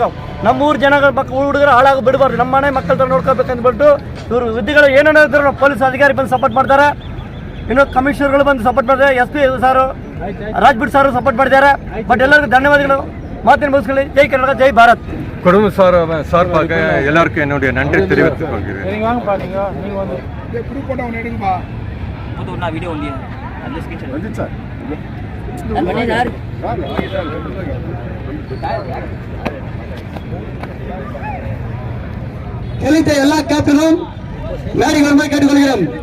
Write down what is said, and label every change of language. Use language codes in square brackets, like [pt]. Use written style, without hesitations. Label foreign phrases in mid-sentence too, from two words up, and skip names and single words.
[kn] ನಮ್ಮ ಊರು ಜನಗಳ ಮಕ್ಕಳು ಹುಡುಗರು ಹಾಳಾಗಿ ಬಿಡಬಾರ್ದು. ನಮ್ಮ ಮನೆ ಮಕ್ಕಳ ಥರ ನೋಡ್ಕೋಬೇಕಂದ್ಬಿಟ್ಟು ಇವರು ವಿದ್ಯೆಗಳು ಏನೇನೋ ಇದ್ರು ನಮ್ಮ ಪೊಲೀಸ್ ಅಧಿಕಾರಿ ಬಂದು ಸಪೋರ್ಟ್ ಮಾಡ್ತಾರೆ. ಇನ್ನು ಕಮಿಷನರ್ಗಳು ಬಂದು ಸಪೋರ್ಟ್ ಮಾಡಿದ್ದಾರೆ. SP ಸಾರು, ರಾಜ್ಬಿಟ್ ಸಾರು ಸಪೋರ್ಟ್ ಮಾಡಿದ್ದಾರೆ. ಬಟ್ ಎಲ್ಲರಿಗೂ ಧನ್ಯವಾದಗಳು. ಮಾತಿನ ಮುಗಿಸ್ಕೊಳ್ಳಿ. ಜೈ ಕರ್ನಾಟಕ, ಜೈ ಭಾರತ್. [ta] குடும்ப சார்பாக எல்லாருக்கும் என்னுடைய நன்றி தெரிவித்துக் கொள்கிறேன். எலித்த எல்லா கேப்டனும் மேடை வருமாய் கேட்டுக்கொள்கிறோம்.